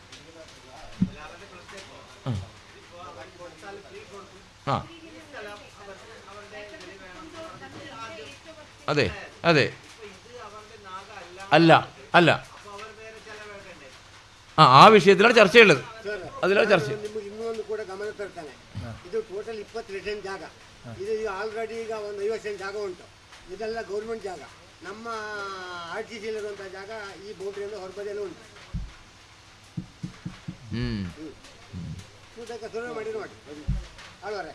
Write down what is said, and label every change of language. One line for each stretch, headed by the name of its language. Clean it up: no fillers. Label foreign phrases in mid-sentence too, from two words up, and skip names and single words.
Malayalam: ആ അതെ അതെ അല്ല അല്ല ആ വിഷയത്തിലാണ് ചർച്ചയുള്ളത്, അതിലാണ് ചർച്ച.
Kannada: ನಿಮಗೆ ಇನ್ನೊಂದು ಕೂಡ ಗಮನ ತರ್ತಾನೆ, ಇದು ಟೋಟಲ್ 22 ಸೆಂಟ್ ಜಾಗ, ಇದು ಆಲ್ರೆಡಿ ಈಗ ಒಂದು 50 ಸೆಂಟ್ ಜಾಗ ಉಂಟು, ಇದೆಲ್ಲ ಗೌರ್ಮೆಂಟ್ ಜಾಗ. ನಮ್ಮ RTC ಇರುವಂಥ ಜಾಗ ಈ ಬೌಂಡ್ರಿಯಿಂದ ಹೊರಬದಿಯಲ್ಲಿ ಉಂಟು. ಸುರುವೆ ಮಾಡಿ ನೋಡಿ ಅಲ್ವರೇ.